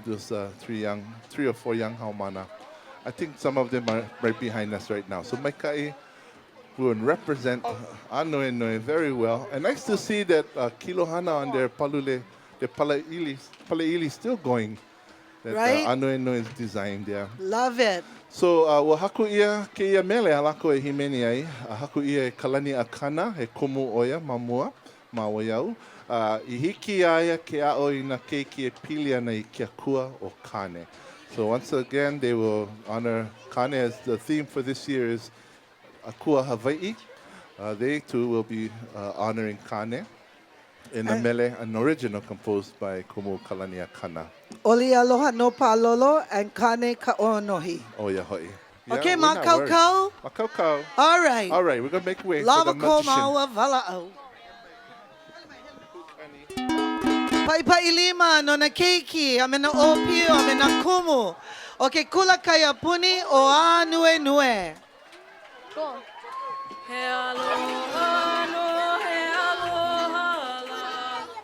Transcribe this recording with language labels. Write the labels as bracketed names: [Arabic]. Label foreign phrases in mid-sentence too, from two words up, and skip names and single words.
[English] Those three or four young haumana. I think some of them are right behind us right now. So Maikai will represent Ānuenue very well. And nice to see that Kilohana on their palule, their palaili still going. That Right? Ānuenue is designed there. Love it. [Hawaiian] So, wa haku ia ke ia mele alako e himeni ai. Haku ia e kalani akana, he kumu oia mamua, ma Waiau. I hiki aia ke ao I na keiki e pili ana I ke akua o Kane. [English] So once again, they will honor Kane as the theme for this year is [Hawaiian] akua Hawaiʻi. [English] They too will be honoring Kane in a mele, an original composed by Kumu Kalani Akana. [Hawaiian] Oli aloha no palolo and kane ka'onohi. [English] Oh, yeah, hoi. Okay, we're not worried. [Hawaiian] Makau. Makau. [English] All right. All right, we're going to make way Lava for the magician. [Hawaiian] Koʻomau Vala'au. Paipa ilima no na keiki, amena opio, amena kumu. O Ke Kula Kaiapuni o Ānuenue. He aloha no, he aloha la.